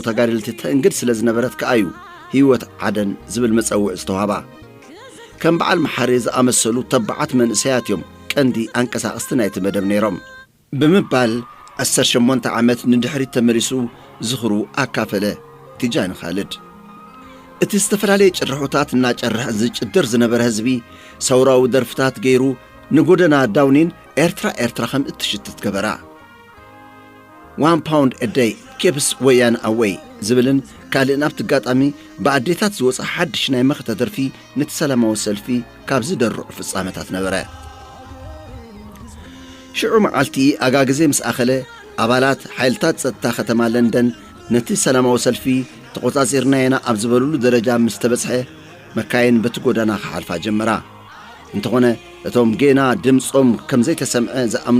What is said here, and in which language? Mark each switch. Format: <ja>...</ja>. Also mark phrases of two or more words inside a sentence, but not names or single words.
<ti>ተጋደልቲ ተእንግድ ስለ ዝነበረት ከኣዩ ህይወት ዓደን ዝብል መጸውዕ ዝተዋህባ ከም በዓል መሓሪ ዝኣመሰሉ ተባዓት መንእሰያት እዮም ቀንዲ አንቀሳቕስቲ ናይቲ መደብ ነይሮም ብምባል 18 ዓመት ንድሕሪት ተመሊሱ ዝኽሩ ኣካፈለ ቲጃን ኻልድ እቲ ዝተፈላለየ ጭርሖታት እናጨርሕ ዝጭድር ዝነበረ ህዝቢ ሰውራዊ ደርፍታት ገይሩ ንጎደና ዳውኒን ኤርትራ ከም እትሽትት ገበራ</ti> <en>1 pound a day keeps ወያን away</en> <ti>ዝብልን ካልእ ናብቲ ጋጣሚ ብኣዴታት ዝወፅእ ሓድሽ ናይ መኽተ ደርፊ ነቲ ሰላማዊ ሰልፊ ካብ ዝደርዑ ፍጻመታት ነበረ ሽዑ መዓልቲ ኣጋግዜ ምስ ኣኸለ ኣባላት ሓይልታት ጸጥታ ከተማ ለንደን ነቲ ሰላማዊ ሰልፊ ተቆጻጺርና ኢና ኣብ ዝበሉሉ ደረጃ ምስ ተበጽሐ መካይን በቲ ጎዳና ክሓልፋ ጀመራ እንተኾነ እቶም ጌና ድምፆም ከም ዘይተሰምዐ ዝኣምኑ</ti>